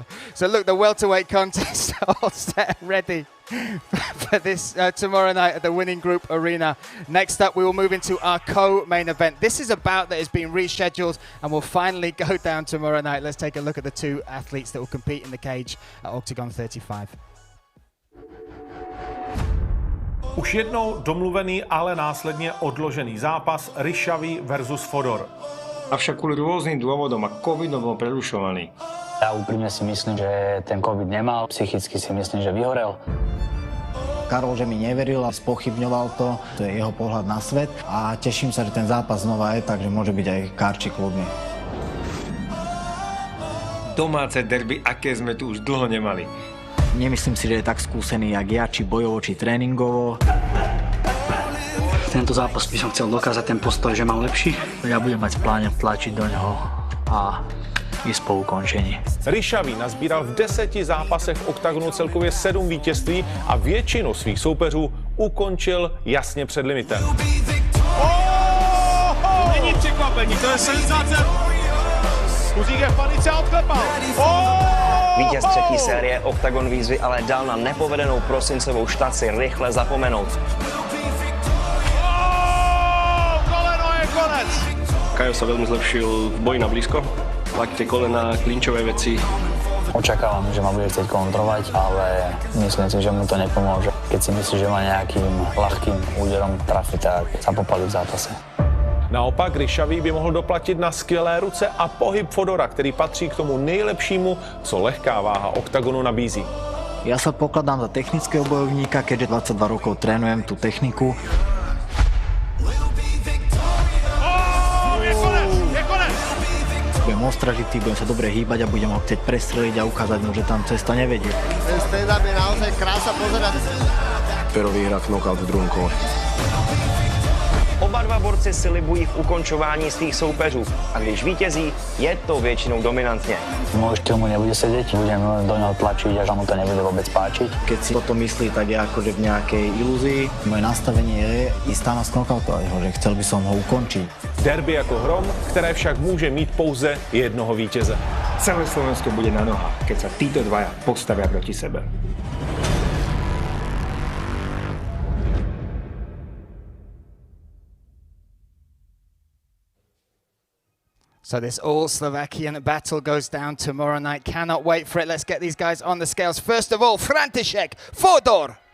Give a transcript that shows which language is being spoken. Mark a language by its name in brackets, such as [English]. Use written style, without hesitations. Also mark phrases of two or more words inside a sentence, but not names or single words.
[English] So look, the welterweight contest all set ready for this tomorrow night at the Winning Group Arena. Next up, we will move into our co-main event. This is a bout that has been rescheduled and will finally go down tomorrow night. Let's take a look at the two athletes that will compete in the cage at Octagon 35. [Czech] Už jednou domluvený, ale následně odložený zápas Ryšavý versus Fodor. [Slovak] Avšak kvôli rôznym dôvodom a covidom bol prerušovaný. Ja úprimne si myslím, že ten covid nemal, psychicky si myslím, že vyhorel. Karol, že mi neveril a spochybňoval to je jeho pohľad na svet a teším sa, že ten zápas znova je, takže môže byť aj karčí kľudne. Domáce derby, aké sme tu už dlho nemali. Nemyslím si, že je tak skúsený, jak ja, či bojovo, či tréningovo. Tento zápas by som chcel dokázať ten postoj, že mám lepší. Ja budem mať v pláne tlačiť do ňoho a ísť po ukončení. [Czech] Ryšavý nazbíral v 10 zápasech v Oktagonu celkově 7 vítězství a většinu svých soupeřů ukončil jasně před limitem. Není překvapení, to je senzace. Kuzík je v panice a odklepal. Vítěz třetí série Oktagon výzvy ale dal na nepovedenou prosincovou štaci rychle zapomenout. [Slovak] Kajo sa veľmi zlepšil v boji na blízko, lakte, kolena, klinčové veci. Očakávam, že ma bude chcieť kontrolovať, ale myslím si, že mu to nepomôže. Keď si myslí, že ma nejakým ľahkým úderom trafi, tak sa popálí v zápase. [Czech] Naopak Ryšavý by mohl doplatit na skvělé ruce a pohyb Fodora, který patří k tomu nejlepšímu, co lehká váha Oktagonu nabízí. [Slovak] Ja sa pokladám za technického bojovníka, keďže 22 rokov trénujem tú techniku. Budem ostražitý, budem sa dobre hýbať a budem ho chcieť prestreliť a ukázať mu, že tam cesta nevedie. Ten stand-up je naozaj krása pozerať. Pero vyhrá knockout v druhom kole. [Czech] Oba dva borci si libují v ukončování svých soupeřů a když vítězí, je to většinou dominantně. [Slovak] Môj štýl mu nebude sedieť, budem do neho tlačiť, až mu to nebude vôbec páčiť. Keď si toto myslí, tak je akože v nejakej ilúzii. Moje nastavenie je ísť tam a sknokautovať ho, že chcel by som ho ukončiť. [Czech] Derby jako hrom, které však může mít pouze jednoho vítěze. [Slovak] Celé Slovensko bude na nohách, keď sa títo dvaja postavia proti sebe. [English] So this all-Slovakian battle goes down tomorrow night. Cannot wait for it. Let's get these guys on the scales. First of all, František Fodor.